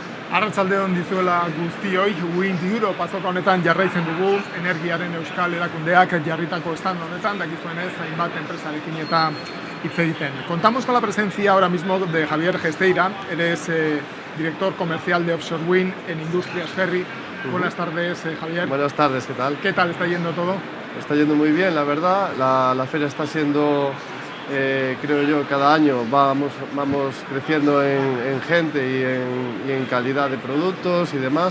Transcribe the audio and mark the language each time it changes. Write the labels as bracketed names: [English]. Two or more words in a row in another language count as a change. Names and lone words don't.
[Basque] Arratsaldeon dizuela guztioi, Wind Europe azoka honetan jarraitzen dugu, energiaren euskal erakundeak jarritako stand honetan, dakizuenez, hainbat enpresarekin eta hitz egiten. [Spanish] Contamos con la presencia ahora mismo de Javier Gesteira, eres director comercial de Offshore Wind en Industrias Ferry. Buenas tardes, Javier. Buenas tardes, ¿qué tal? ¿Qué tal está yendo todo? Está yendo muy bien, la verdad. La feria está siendo, creo yo, cada año vamos creciendo en gente y en calidad de productos y demás.